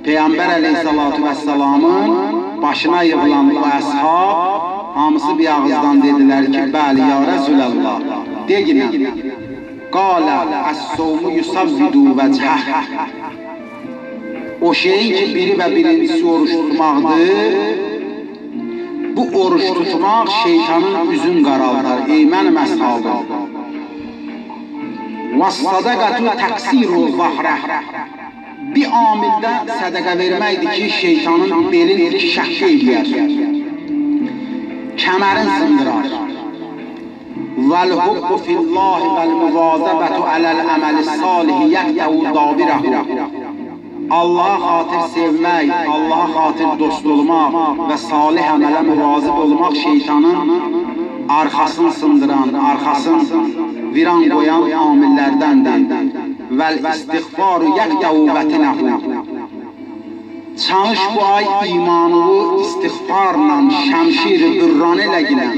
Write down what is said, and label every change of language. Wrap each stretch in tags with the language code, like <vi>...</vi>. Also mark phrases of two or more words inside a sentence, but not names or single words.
<az>Peyğəmbər əleyhissalatu vəssalamın başına yığılan bu əshab hamısı bir ağızdan dedilər ki, bəli</az> <ar>يا رسول الله,</ar> <az>deginən.</az> <ar>قال الصوم يسود وجهه.</ar> <az>O şeyin ki, biri və birincisi oruç tutmaqdır. Bu oruç tutmaq şeytanın üzün qaraldar. Ey mənim əshabım.</az> <ar>وَالصَّدَقَةُ تَقْسِيرُ الظَّهْرَ.</ar> <az>Bir amildə sədəqə verməkdir ki, şeytanın belini şəkk edir, kəmərin sındırar.</az> <ar>وَالْحُبُّ فِي اللّٰهِ وَالْمُوَاظَبَةُ عَلَى الْعَمَلِ الصَّالِحِ يَقْطَعُ دَابِرَهُ.</ar> <az>Allah'a xatir sevmək, Allah'a xatir dost olmaq və salih əmələ müvazib olmaq şeytanın arxasını sındıran, arxasını viran qoyan amillərdəndir.</az> <ar>والاستغفار يقطع وتينه.</ar> <az>Çalış bu ay imanını istiğfarla, şəmşir-i bürran ilə gilən.</az>